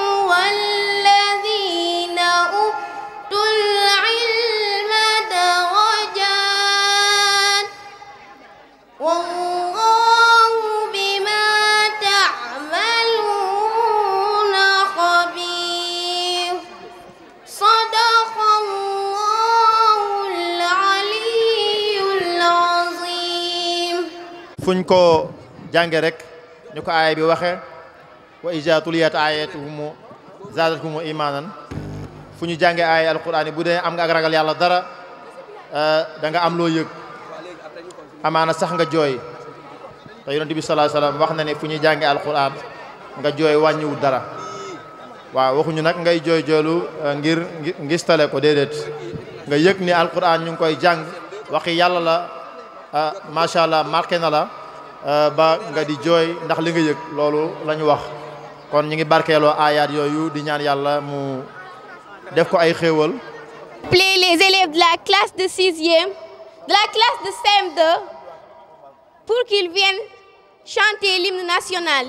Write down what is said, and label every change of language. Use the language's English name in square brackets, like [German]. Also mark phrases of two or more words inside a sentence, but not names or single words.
[Arabic] والذين أوتوا العلم درجات والله بما تعملون خبير صدق الله العلي العظيم [Wolof] fuñ ko jànge rek ñu ko aaya bi waxe [Arabic] وإذا تليت آياتهم زادتهم إيمانا [Wolof] fu ñu jànge aaya alquran bu dee am nga ak ragal yàlla dara da nga am loo yëg amaana sax nga jooy te yonent bi [Arabic] صلى الله عليه وسلم [Wolof] wax na ne fu ñuy jànge alquran nga jooy wàññiwul dara waaw waxuñu nag ngay jooy joolu ngir ngistale ko déedéet nga yëg ni alquran ñu ngi koy jàng waxi yàlla la [Arabic] ما شاء الله [Wolof] marqué na la ba nga di jooy ndax li nga yëg loolu la ñu wax kon ñu ngi barkeeloo aayaat yooyu di ñaan yàlla mu def ko ay xéewal. [French] Appeler les élèves de la classe de 6e, de la classe de CM2, pour qu'ils viennent chanter l'hymne national.